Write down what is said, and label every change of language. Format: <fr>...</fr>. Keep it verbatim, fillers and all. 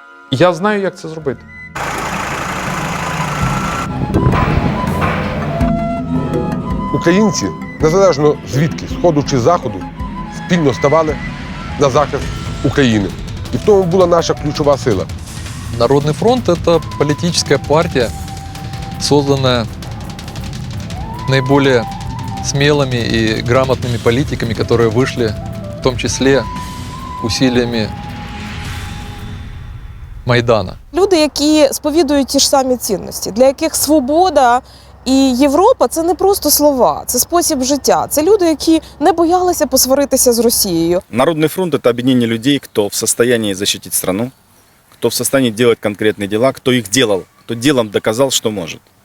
<uk>І я знаю, як це зробити. Українці, незалежно звідки, сходу чи заходу, спільно ставали на захист України. І в тому була наша ключова сила.</uk> <ru>Народный фронт – это политическая партия, созданная наиболее смелыми и грамотными политиками, которые вышли, в том числе, усилиями Майдана.</ru> <uk>Люди, які сповідують ті ж самі цінності, для яких свобода і Європа – це не просто слова, це спосіб життя. Це люди, які не боялися посваритися з Росією. Народний фронт – це об'єднання людей, хто в стані захистити країну, хто в стані робити конкретні діла, хто їх робив, хто ділом доказав, що може.</uk>